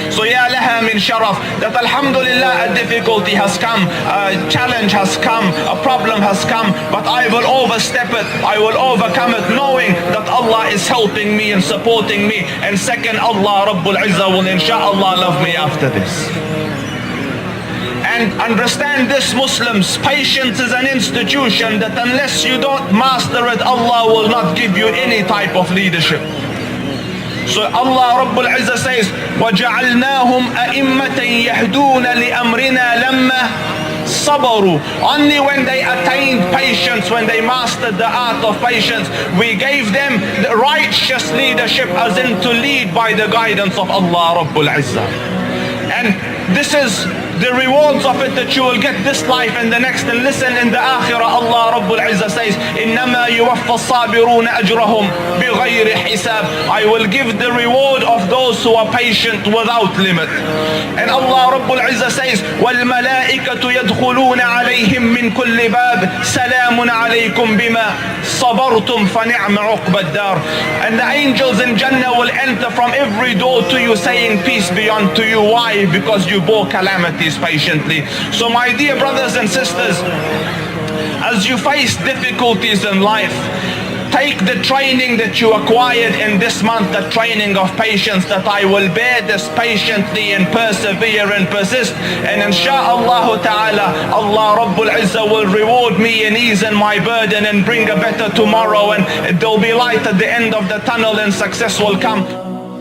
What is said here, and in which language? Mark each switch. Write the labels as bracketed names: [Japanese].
[English] So [Arabic] ya laha min sharaf, [English] that alhamdulillah a difficulty has come, a challenge has come, a problem has come, but I will overstep it, I will overcome it, knowing that Allah is helping me and supporting me. And second, Allah Rabbul Izzah will insha'Allah love me after this. And understand this, Muslims, patience is an institution that unless you don't master it, Allah will not give you any type of leadership. So Allah Rabbul Izzah says, [Arabic] وَجَعَلْنَاهُمْ أَئِمَّةً يَهْدُونَ لِأَمْرِنَا لَمَّا صَبَرُوا. [English] Only when they attained patience, when they mastered the art of patience, we gave them the righteous leadership, as in to lead by the guidance of Allah Rabbul Izzah. And this is the rewards of it that you will get this life and the next. And listen, in the akhirah Allah Rabbul Izzah says, [Arabic] إِنَّمَا يُوَفَّ الصَّابِرُونَ أَجْرَهُمْ بِغَيْرِ حِسَابٍ. [English] I will give the reward of those who are patient without limit. And Allah Rabbul Izzah says, [Arabic] وَالْمَلَائِكَةُ يَدْخُلُونَ عَلَيْهِمْ مِنْ كُلِّ بَابٍ سَلَامٌ عَلَيْكُمْ بِمَا صَبَرْتُمْ فَنِعْمَ عُقْبَ الدَّارِ. [English] And the angels in Jannah will enter from every door to you saying, peace be unto you. Why? Because you bore calamities patiently. So my dear brothers and sisters, as you face difficulties in life, take the training that you acquired in this month, the training of patience, that I will bear this patiently and persevere and persist, and insha'Allah ta'ala Allah Rabbul Izzah will reward me and ease in my burden and bring a better tomorrow, and there'll be light at the end of the tunnel and success will come.